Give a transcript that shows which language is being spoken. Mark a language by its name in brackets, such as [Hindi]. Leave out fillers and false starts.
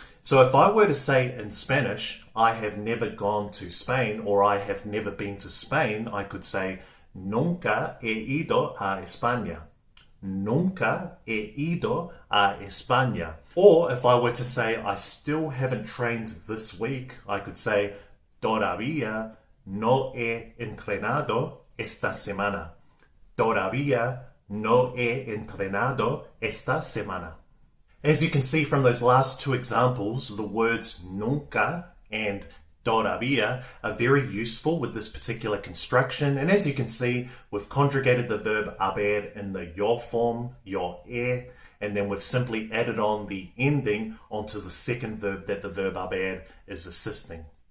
[English] So if I were to say in Spanish, I have never gone to Spain or I have never been to Spain, I could say, [Spanish] nunca he ido a España. Nunca he ido a España. [English] Or if I were to say, I still haven't trained this week, I could say, [Spanish] todavía no he entrenado esta semana. Todavía no he entrenado esta semana. [English] As you can see from those last two examples, the words nunca and todavía are very useful with this particular construction. And as you can see, we've conjugated the verb haber in the yo form, yo he, and then we've simply added on the ending onto the second verb that the verb haber is assisting.